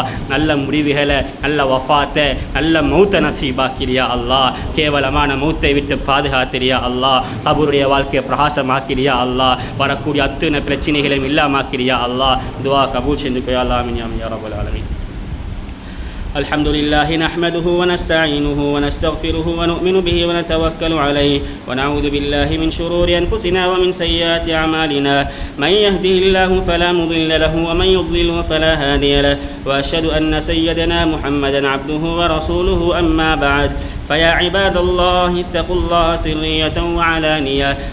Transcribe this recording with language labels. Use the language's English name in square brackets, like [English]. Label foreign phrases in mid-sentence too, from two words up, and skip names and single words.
[Tamil] நல்ல முடிவுகளை, நல்ல வஃபாத்தை, நல்ல மௌத்த நசீபாக்கிறியா அல்லாஹ். கேவலமான மௌத்தை விட்டு பாதுகாத்திரியா அல்லாஹ். கபருடைய வாழ்க்கையை பிரகாசமாக்கிறியா அல்லாஹ். வரக்கூடிய அத்தனை பிரச்சனைகளையும் இல்லாமாக்கிறியா அல்லாஹ். துஆ கபூல் செஞ்சுக்கோ அல்லாஹ். [Arabic] آمين آمين يا رب العالمين. الحمد لله نحمده ونستعينه ونستغفره ونؤمن به ونتوكل عليه ونعوذ بالله من شرور أنفسنا ومن سيئات أعمالنا من يهده الله فلا مضل له ومن يضلله فلا هادي له وأشهد أن سيدنا محمدا عبده ورسوله أما بعد فيا عباد الله اتقوا الله سرية وعلانية